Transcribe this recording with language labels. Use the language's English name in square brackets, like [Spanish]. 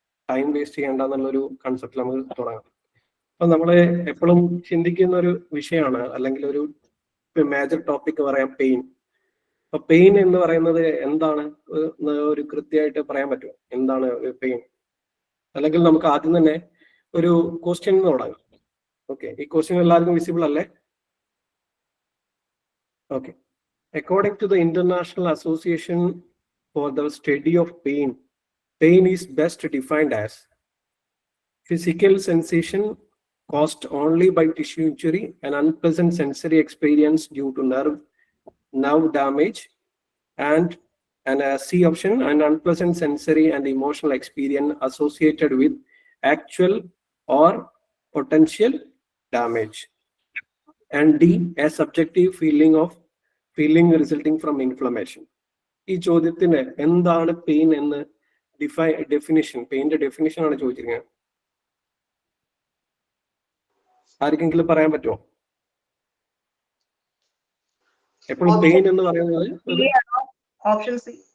[Malayalam] Time waste ചെയ്യേണ്ട എന്നുള്ളൊരു concept നമുക്ക് തുടങ്ങാം. അപ്പൊ നമ്മൾ എപ്പോഴും ചിന്തിക്കുന്ന ഒരു വിഷയമാണ്, അല്ലെങ്കിൽ ഒരു മേജർ ടോപ്പിക് പറയാം, പെയിൻ. അപ്പൊ പെയിൻ എന്ന് പറയുന്നത് എന്താണ് ഒരു കൃത്യമായിട്ട് പറയാൻ പറ്റുമോ? എന്താണ് പെയിൻ? അല്ലെങ്കിൽ നമുക്ക് ആദ്യം തന്നെ ഒരു ക്വസ്റ്റ്യൻ തുടങ്ങാം. ഓക്കെ, ഈ ക്വസ്റ്റ്യൻ എല്ലാവർക്കും വിസിബിൾ അല്ലേ? Okay. [English] According to the International Association for the Study of Pain, pain is best defined as physical sensation caused only by tissue injury and unpleasant sensory experience due to nerve damage and And C option, an unpleasant sensory and emotional experience associated with actual or potential damage. And D, a subjective feeling resulting from inflammation. [Malayalam] ഈ ചോദ്യത്തിന് എന്താണ് pain എന്ന് definition, പെയിന്റെ definition ആണ് ചോദിച്ചിരിക്കുന്നത്. ആർക്കെങ്കിലും പറയാൻ പറ്റുമോ? എപ്പോഴും പെയിൻ എന്ന് പറയുന്നത് [English] Option C.